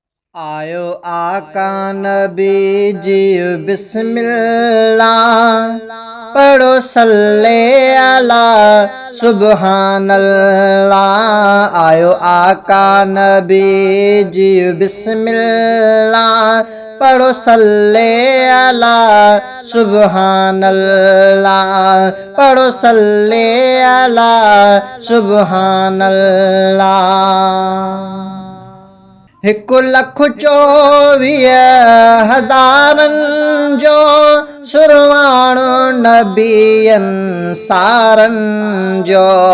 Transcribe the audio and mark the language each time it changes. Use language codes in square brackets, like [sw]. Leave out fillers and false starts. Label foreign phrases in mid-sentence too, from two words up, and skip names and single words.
[sd] आयो आका नबी जी बिस्मिल्लाह, पढ़ो [ar] صل على سبحان الله. [sd] आयो आका नबी जी बिस्मिल्लाह, पढ़ो [ar] صل على سبحان الله, [sd] पढ़ो [ar] صل على سبحان الله. [sd] 1,24,000 जो सुरवाणो नबियनि सारनि जो।